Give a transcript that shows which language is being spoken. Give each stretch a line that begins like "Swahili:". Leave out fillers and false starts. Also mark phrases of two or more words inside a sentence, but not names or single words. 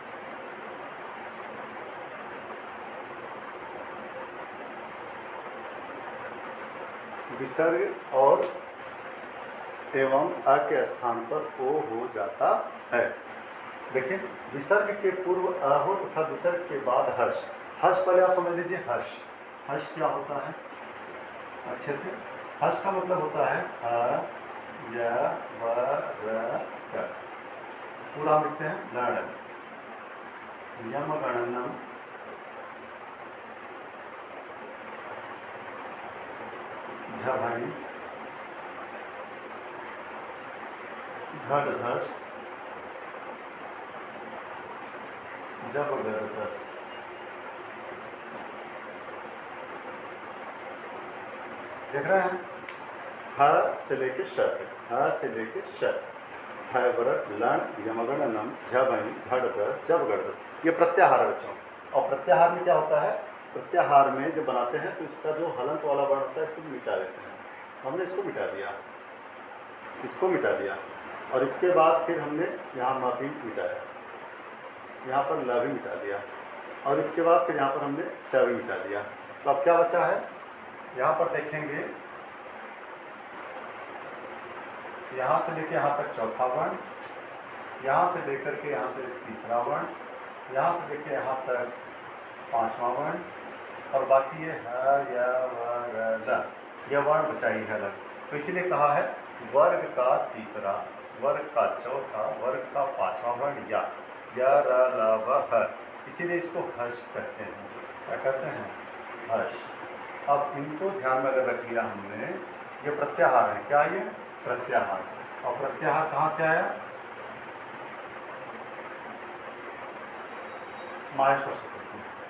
Hindi: विसर्ग और एवं अ के स्थान पर ओ हो जाता है। देखिए विसर्ग के पूर्व अ हो तथा विसर्ग के बाद हर्ष। हर्ष पहले आप समझ लीजिए, हर्ष हर्ष क्या होता है अच्छे से। हर्ष का मतलब होता है ह य व र क। पूरा हम लिखते हैं
Sanskrit: लड़ यम गणनम झभई घट धस जब गदस।
Hindi: देख रहे हैं, ह से लेके श, ह से लेके श,
Sanskrit: है व्रत लण यमगण नम झबई घट दस जब गढ़ दस।
Hindi: ये प्रत्याहार है बच्चों। और प्रत्याहार में क्या होता है, प्रत्याहार में जब बनाते हैं तो इसका जो हलंत वाला वर्ण होता है इसको भी मिटा देते हैं। हमने इसको मिटा दिया, इसको मिटा दिया, और इसके बाद फिर हमने यहाँ म भी मिटाया, यहाँ पर ल भी मिटा दिया, और इसके बाद फिर यहाँ पर हमने च भी मिटा दिया। तो अब क्या बचा है, यहाँ पर देखेंगे यहाँ से लेके यहाँ तक चौथा वर्ण, यहाँ से लेकर के यहाँ से तीसरा वर्ण, यहाँ से लेके यहाँ तक पांचवा वर्ण, और बाकी ये ह य व र ल, यह वर्ण बचा ही है अलग। तो इसीलिए कहा है वर्ग का तीसरा, वर्ग का चौथा, वर्ग का पांचवा वर्ण या र ल व ह, इसीलिए इसको हर्ष कहते हैं। क्या कहते हैं, हर्ष। अब इनको ध्यान में अगर रख लिया हमने, ये प्रत्याहार है। क्या ये प्रत्याहार, और प्रत्याहार कहाँ से आया, माहेश्वर सूत्र से।